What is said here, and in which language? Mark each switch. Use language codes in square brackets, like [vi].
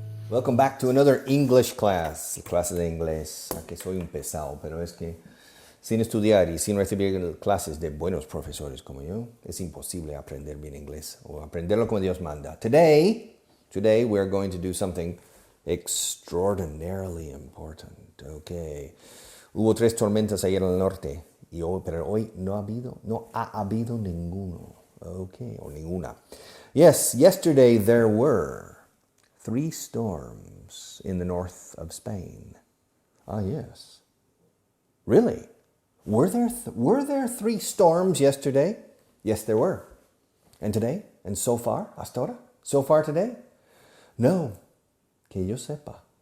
[en] Welcome back to another English class, [es] clase de inglés. Aquí soy un pesado, pero es que Sin estudiar y sin recibir clases de buenos profesores como yo, es imposible aprender bien inglés o aprenderlo como Dios manda. [en] Today we are going to do something extraordinarily important. Okay. [es] Hubo 3 tormentas ayer en el norte, pero hoy no ha habido ninguno. Okay, o ninguna. [en] Yes, yesterday there were 3 storms in the north of Spain. Ah, yes. Really? Were there 3 storms yesterday? Yes, there were. And today? And so far? [es] Hasta ahora? [en] So far today? No. [es] Que yo sepa.